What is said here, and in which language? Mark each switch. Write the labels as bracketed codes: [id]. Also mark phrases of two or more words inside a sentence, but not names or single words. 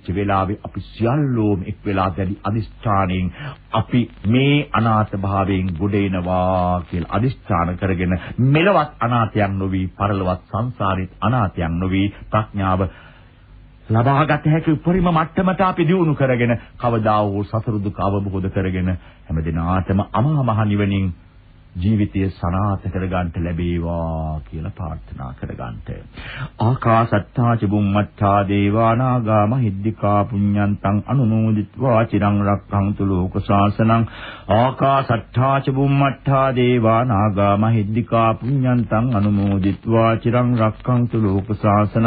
[si] වෙලාවේ අපි සියල්ලෝම එක් වෙලා දැඩි අදිෂ්ඨානයෙන් අපි මේ අනාථ භාවයෙන් ගොඩ එනවා කියලා අදිෂ්ඨාන කරගෙන මෙලවත් අනාථයන් නොවි පරලොවත් සංසාරෙත් අනාථයන් නොවි ප්‍රඥාව ලබාගත හැකි උපරිම මට්ටමට අපි දියුණු කරගෙන කවදා වූ සතර දුක අවබෝධ කරගෙන හැමදිනාටම අමා මහ නිවනින් ජීවිතය සනාථ කරගන්න ලැබේවා කියලා ප්‍රාර්ථනා කරගන්නට. [pi] ආකාසත්තා ච බුම්මත්තා දේවා නාග මහිද්దికා පුඤ්ඤන්තං අනුමෝදිත්වා චිරං රක්ඛන්තු ලෝක ශාසනං. ආකාසත්තා ච බුම්මත්තා දේවා නාග මහිද්దికා පුඤ්ඤන්තං අනුමෝදිත්වා චිරං රක්ඛන්තු ලෝක ශාසනං.